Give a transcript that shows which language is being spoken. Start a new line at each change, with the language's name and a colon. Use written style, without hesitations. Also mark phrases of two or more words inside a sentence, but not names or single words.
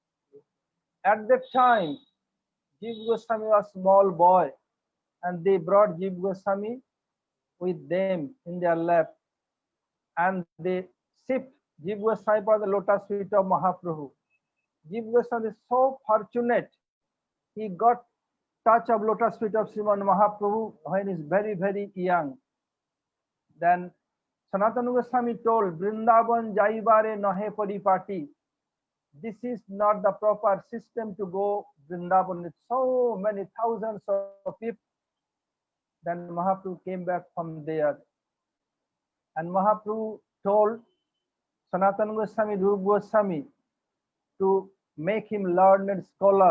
English: At that time, Jiva Goswami was a small boy and they brought Jiva Goswami with them in their lap and they sipped Jiva Goswami for the lotus feet of Mahaprabhu. Jiva Goswami is so fortunate. He got touch of lotus feet of Sriman Mahaprabhu when he is very, very young. Then Sanatana Goswami told,
Bangla: বৃন্দাবন যাইবারে নহে পরিপাটী.
English: This is not the proper system to go Vrindavan with so many thousands of people. Then Mahaprabhu came back from there. And Mahaprabhu told Sanatana Goswami, Rupa Goswami to make him learned scholar.